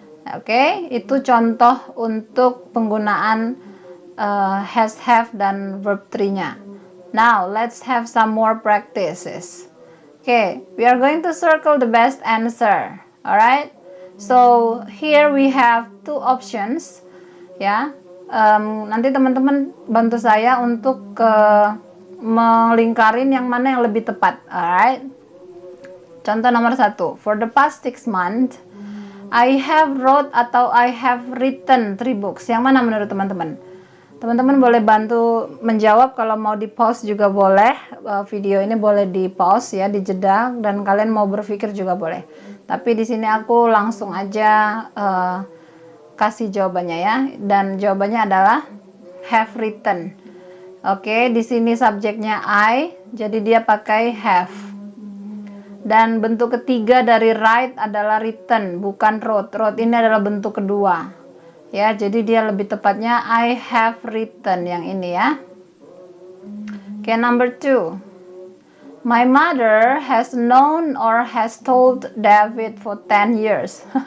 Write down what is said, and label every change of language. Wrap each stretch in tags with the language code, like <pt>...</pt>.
<id>Oke, itu contoh untuk penggunaan has, have, dan verb 3-nya.</id> <en>Now, let's have some more practices. Okay, we are going to circle the best answer. Alright, so here we have two options.</en> <id>Ya, nanti teman-teman bantu saya untuk melingkarin yang mana yang lebih tepat.</id> <en>Alright,</en> <id>contoh nomor 1.</id> <en>For the past 6 months, I have wrote atau I have written 3 books.</en> <id>Yang mana menurut teman-teman? Teman-teman boleh bantu menjawab, kalau mau di pause juga boleh. Video ini boleh di pause ya, dijeda, dan kalian mau berpikir juga boleh. Tapi di sini aku langsung aja kasih jawabannya ya. Dan jawabannya adalah have written. Oke, di sini subjeknya I, jadi dia pakai have. Dan bentuk ketiga dari write adalah written, bukan wrote. Wrote ini adalah bentuk kedua. Ya, jadi dia lebih tepatnya</id> <en>I have written</en> <id>yang ini ya.</id> <en>Oke, number 2. My mother has known or has told David for 10 years.</en>